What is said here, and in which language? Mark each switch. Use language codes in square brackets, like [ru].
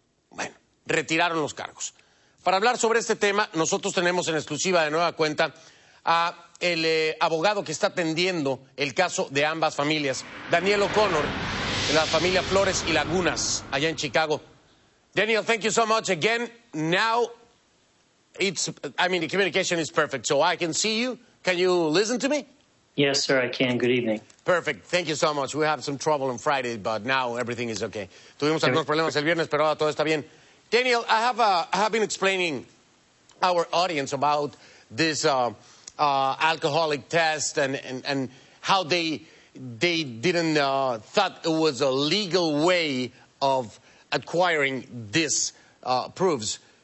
[es] Bueno, retiraron los cargos. Para hablar sobre este tema, nosotros tenemos en exclusiva de nueva cuenta a el abogado que está atendiendo el caso de ambas familias, Daniel O'Connor, de la familia Flores y Lagunas, allá en Chicago. [en] Daniel, thank you so much again. Now, the communication is perfect, so I can see you. Can you listen to me? Yes, sir, I can. Good evening. Perfect. Thank you so much. We had some trouble on Friday, but now everything is okay. [es] Tuvimos algunos problemas el viernes, pero ahora todo está bien. [en] Daniel, I have been explaining our audience about this alcoholic test and how they didn't thought it was a legal way of acquiring these proofs.